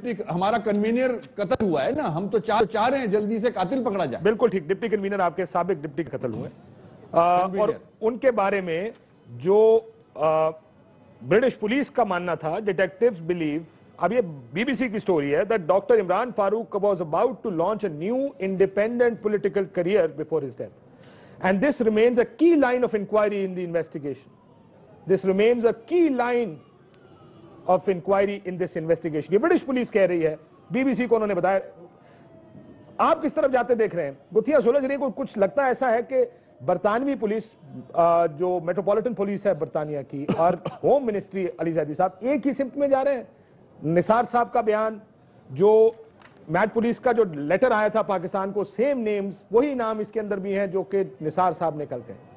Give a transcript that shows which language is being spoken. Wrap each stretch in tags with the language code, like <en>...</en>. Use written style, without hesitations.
<ur>ہمارا کنوینر قتل ہوا ہے نا، ہم تو چاہ رہے ہیں جلدی سے قاتل پکڑا جائے. بالکل ٹھیک. ڈپٹی کنوینر آپ کے سابق ڈپٹی قتل ہوئے، اور ان کے بارے میں جو برٹش پولیس کا ماننا تھا، ڈیٹیکٹیوز بلیو، اب یہ بی بی سی کی سٹوری ہے،</ur> <en>that Dr. Imran Farooq was about to launch a new independent political career before his death. And this remains a key line of inquiry in the investigation. This remains a key line of inquiry in this investigation.</en> <ur>یہ British police کہہ رہی ہے، be B C کو انہوں نے بتایا. آپ کس طرف جاتے دیکھ رہے ہیں؟ گتھیاں سلجھ رہی ہیں. کچھ لگتا ایسا ہے کہ برطانوی پولیس، جو میٹروپولیٹن پولیس ہے برطانیہ کی، اور ہوم منسٹری علی زیدی صاحب ایک ہی سمت میں جا رہے ہیں. نثار صاحب کا بیان جو میٹ پولیس کا جو لیٹر آیا تھا پاکستان کو، سیم نیمز، وہی نام اس کے اندر بھی ہیں جو کہ نثار صاحب نکل گئے.</ur>